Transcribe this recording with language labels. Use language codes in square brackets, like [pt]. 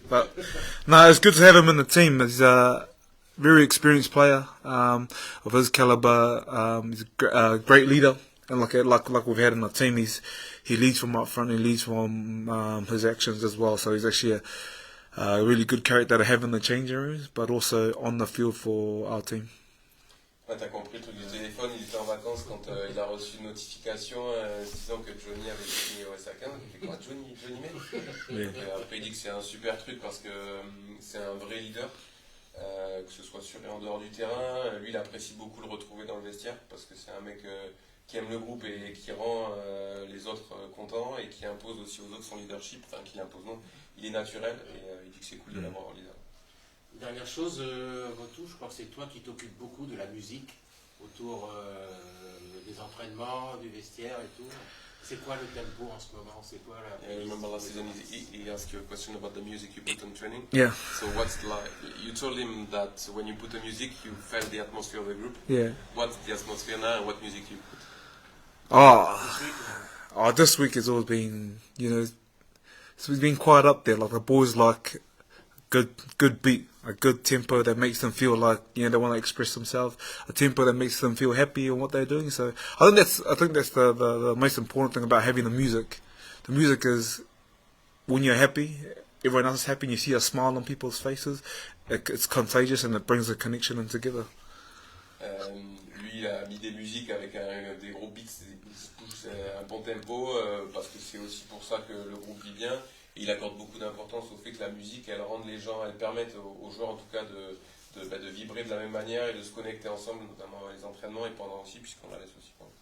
[en] But no, it's good to have him in the team. He's a very experienced player of his caliber. He's a great leader. And like we've had in our team, he leads from up front, he leads from his actions as well. So he's actually a really good character to have in the changing rooms, but also on the field for our team. [fr] Ouais, t'as compris le truc du téléphone, il était en vacances quand il a reçu une notification disant que Johnny avait signé au SA15. Il fait quoi, Johnny May? [en] Yeah. [fr] Après il dit que c'est un super truc parce que c'est un vrai leader, que ce soit sur et en dehors du terrain. Lui il apprécie beaucoup le retrouver dans le vestiaire parce que c'est un mec qui aime le groupe et qui rend les autres contents et qui impose aussi aux autres son leadership, enfin qui l'impose non, il est naturel et il dit que c'est cool de l'avoir en leader. Dernière chose, Votou, je crois que c'est toi qui t'occupes beaucoup de la musique autour des entraînements, du vestiaire et tout. C'est quoi le tempo en ce moment? C'est quoi la... [en] Yeah, I remember last season he asked you a question about the music you put on training. Yeah. So what's like, you told him that when you put the music you felt the atmosphere of the group. Yeah. What's the atmosphere now and what music you put? This week has always been, it's been quite up there. Like the boys like good beat, a good tempo that makes them feel like they want to express themselves, a tempo that makes them feel happy in what they're doing. So I think that's the most important thing about having the music. The music is when you're happy, everyone else is happy, and you see a smile on people's faces. It's contagious and it brings a connection and together. [fr] Lui, il a mis des musiques avec des gros beats, un bon tempo, parce que c'est aussi pour ça que le groupe vit bien. Et il accorde beaucoup d'importance au fait que la musique, elle rende les gens, elle permette aux joueurs en tout cas de vibrer de la même manière et de se connecter ensemble, notamment à les entraînements et pendant aussi, puisqu'on la laisse aussi.